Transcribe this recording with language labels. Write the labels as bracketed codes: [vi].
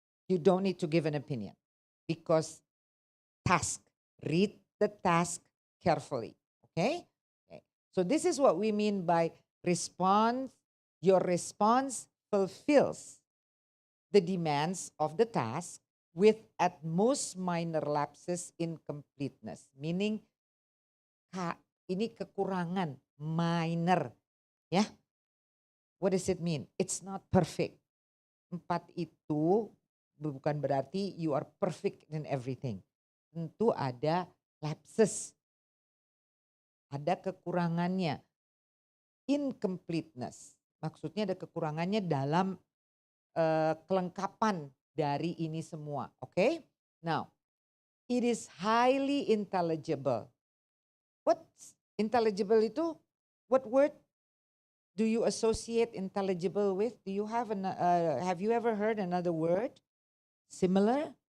[en] you don't need to give an opinion because task, read the task carefully. Okay? Okay. So this is what we mean by response. Your response fulfills the demands of the task with at most minor lapses in completeness. [id] Meaning ini kekurangan minor. [en] Ya. What does it mean? It's not perfect. 4 [id] itu bukan berarti [en] you are perfect in everything. [id] Tentu ada lapses. Ada kekurangannya. [en] Incompleteness. [id] Maksudnya ada kekurangannya dalam kelengkapan dari ini semua. [en] Okay? Now, it is highly intelligible. What's intelligible itu? What word do you associate intelligible with? Do you have have you ever heard another word similar?